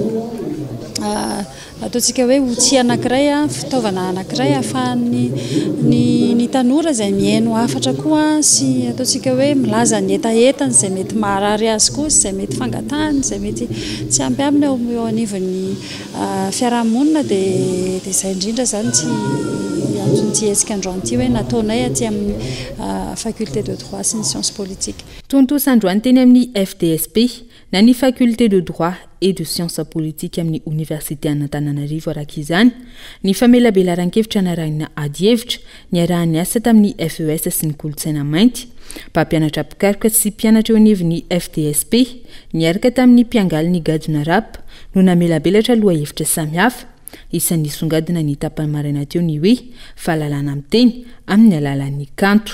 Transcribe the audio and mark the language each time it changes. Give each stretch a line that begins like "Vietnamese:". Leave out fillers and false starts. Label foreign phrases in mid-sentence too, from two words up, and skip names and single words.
Malagasy: ataontsika hoe outil anankiray fitaovana anankiray ahafahan'ny ny tanora izay mihaino hafatra koa sy ataontsika hoe milaza ny etaetany izay mety maharary azy koa izay mety fangatahany izay mety tsy ampy aminy eo anivon'ny fiarahamonina dia izay indrindra zany tsy antony etsika androany ity hoe nataonay aty amin'ny
French: faculté de droit sy ny science politique.
Malagasy: Tontosa androany teny amin'ny FDSP na ny
French: faculté de droit et de sciences politiques
Malagasy: amin'ny Université Antananarivo araka izany ny famelabelaran-kevitra narahina ady hevitra niarahany asa tamin'ny FES sy ny kolotsaina mainty mpampianatra pikaroka sy mpianatra eo anivon'ny FDSP niaraka tamin'ny mpiangaly ny gadona rap no namelabelatra loha hevitra samihafa isan'ny songadina ny tapany maraina teo ny hoe fahalalahana amin'ny teny amin'ny alalan'ny kanto.